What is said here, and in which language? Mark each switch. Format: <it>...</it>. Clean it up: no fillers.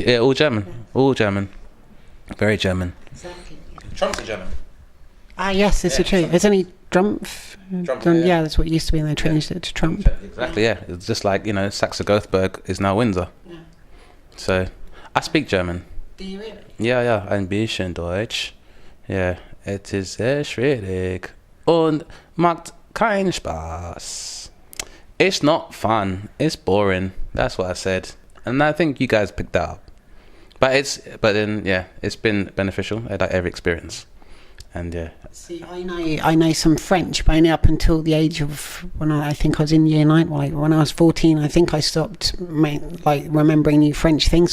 <en>All German. All German. Very German. Exactly. Trump's a German. Ah, yes, it's true. It's only Drumpf. Yeah, that's what it used to be, and they changed it to Trump. Exactly, yeah. It's just like, Saxe-Gothenburg is now Windsor. Yeah. So, I speak German. Do you really?</en> <de>Ja, ein bisschen Deutsch. Ja, es ist sehr schwierig und macht keinen Spaß.</de> <en>It's not fun. It's boring. That's what I said. And I think you guys picked that up. But it's been beneficial at every experience, and See, I know some French, but only up until the age of when I think I was in year 9. Like when I was 14, I think I stopped remembering new French things.</en>